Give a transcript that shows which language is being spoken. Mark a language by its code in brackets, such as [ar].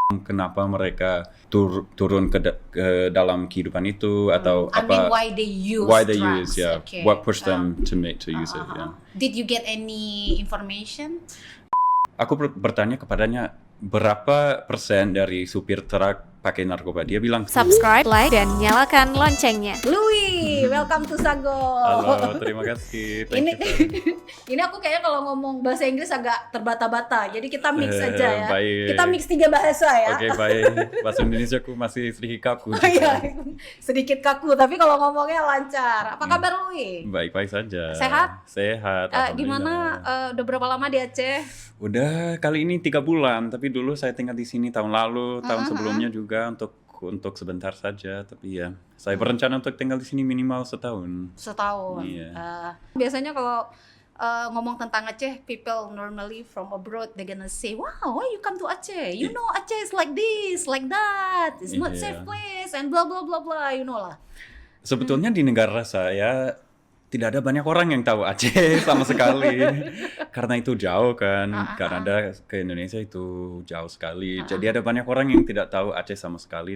[id] Kenapa mereka turun ke dalam kehidupan itu atau [en] I mean, [id] apa? [en] why they use drugs? Yeah. Okay. What pushed them to use it? Yeah. Did you get any information? [id] Aku bertanya kepadanya berapa persen dari supir truk pakai narkoba. Dia bilang [en] Subscribe, like, [id] dan nyalakan loncengnya. [en] Louis, welcome to Sago. [id] Halo, terima kasih. Ini aku kayaknya kalau ngomong bahasa Inggris agak terbata-bata. Jadi kita mix aja ya. Baik. Kita mix 3 bahasa ya. Oke, baik. Bahasa Indonesia aku masih sedikit kaku. Oh, iya. Sedikit kaku, tapi kalau ngomongnya lancar. Apa kabar Louis? Baik-baik saja. Sehat? Sehat. Gimana? Udah berapa lama di Aceh? Udah kali ini 3 bulan, tapi dulu saya tinggal di sini tahun lalu, tahun sebelumnya juga untuk sebentar saja. Tapi ya, saya berencana untuk tinggal di sini minimal setahun. Setahun. Iya. Biasanya kalau ngomong tentang [en] Aceh, people normally from abroad they gonna say, wow, why you come to Aceh? You know Aceh is like this, like that. It's not safe place and blah blah blah blah, you know lah. [id] Sebetulnya di negara saya tidak ada banyak orang yang tahu Aceh sama sekali. Karena itu jauh kan, Kanada ke Indonesia itu jauh sekali. Jadi ada banyak orang yang tidak tahu Aceh sama sekali.